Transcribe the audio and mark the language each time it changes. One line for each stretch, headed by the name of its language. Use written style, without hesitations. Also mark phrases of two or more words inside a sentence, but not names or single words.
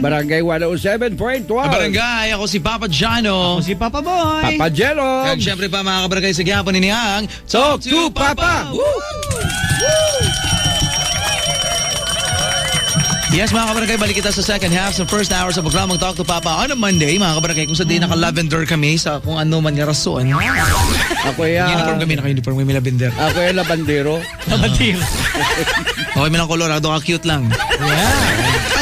Hiligaynon: Barangay 107.1. Barangay, ako si Papa Jano. Ako si Papa Boy. Papa Jello. Kag syempre pa mga kabarangay sa gihapon ni Nihang. Talk to Papa. Yes mga kabarangay, balik kita sa
English: second half
Hiligaynon: sa
English: first hour
Hiligaynon: sa programang Talk to Papa
English: on a Monday
Hiligaynon: mga kabarangay kung sa day naka-lavender kami sa kung ano man nga rason. Ako Uniform kami, naka-uniform kami lavender.
Filipino: Ako yung labandero.
Hiligaynon: Kabatil. Okay, may lang kolorado ka, cute lang. Yeah.